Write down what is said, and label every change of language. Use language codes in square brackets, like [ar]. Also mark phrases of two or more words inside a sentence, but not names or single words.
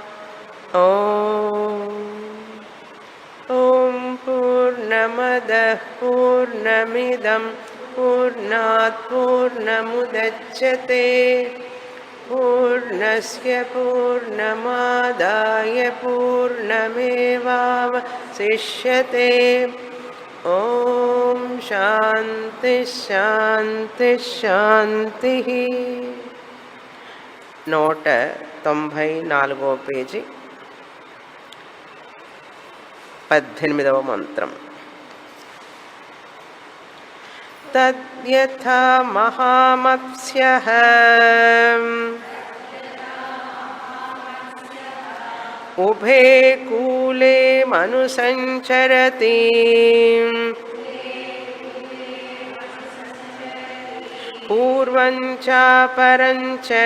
[sa] ॐ पूर्णमदः पूर्णमिदं पूर्णात् पूर्णमुदच्यते पूर्णस्य पूर्णमादाय पूर्णमेवावशिष्यते। ॐ शान्ति शान्ति शान्तिः। [te] 194 పేజీ 18వ మంత్రం. [sa] తద్యథా మహామత్స్యః ఉభే కూలే మనుసంచరతి పూర్వం చ పరం చ